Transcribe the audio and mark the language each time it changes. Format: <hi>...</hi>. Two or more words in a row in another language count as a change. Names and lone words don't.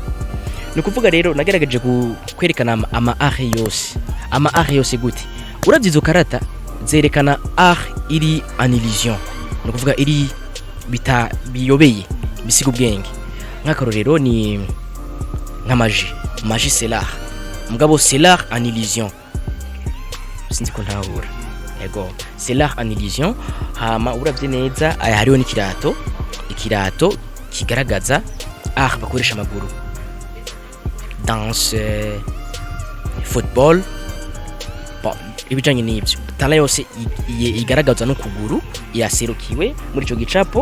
<rn>Ni kuvuga rero nagerageje kwerekana ama art yose gute. Uravye izo karata zerekana art iri</rn> <fr>en illusion,</fr> <rn>ni kuvuga iri biyobeye bisiga ubwenge. Nk'akarorero ni nka magie</rn> <fr>c'est l'art,</fr> <rn>mugabo</rn> <fr>c'est l'art en illusion,</fr> <rn>sinzi ko ntahura. Yego,</rn> <fr>c'est l'art en illusion.</fr> <rn>Hama uravye neza hariho ikirato kigaragaza art bakoresha amaguru, danse, football, ibijanye n'ibyo. Tala yose igaragaza no kuguru yaserukiwe muri ico gicapo.</rn>